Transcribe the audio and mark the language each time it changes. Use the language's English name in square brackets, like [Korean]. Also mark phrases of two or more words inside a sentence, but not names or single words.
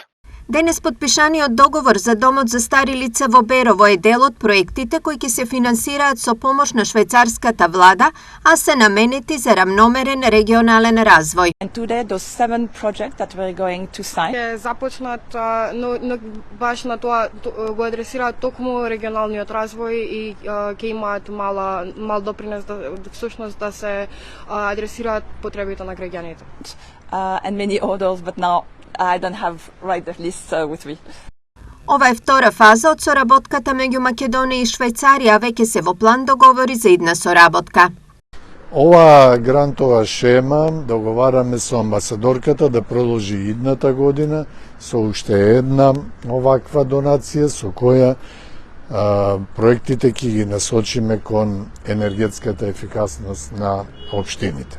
[Macedonian] Денес подпишаниот договор за домот за стари лица во Берово е дел од проектите кои ќе се финансираат со помош на швајцарската влада, а се наменети за рамномерен регионален развој. Ќе започнат баш на тоа го адресираат токму регионалниот развој и ќе имаат мал допринес всушност да се адресираат потребите на граѓаните. [English] And many others, but now I don't have the list with me. [Macedonian] Ова е втора фаза од соработката меѓу Македонија и Швајцарија, веќе се во план договори за идна соработка. Ова грантова шема договараме со амбасадорката да продолжи идната година со уште една оваква донација со која проектите ќе ги насочиме кон енергетската ефикасност на општините.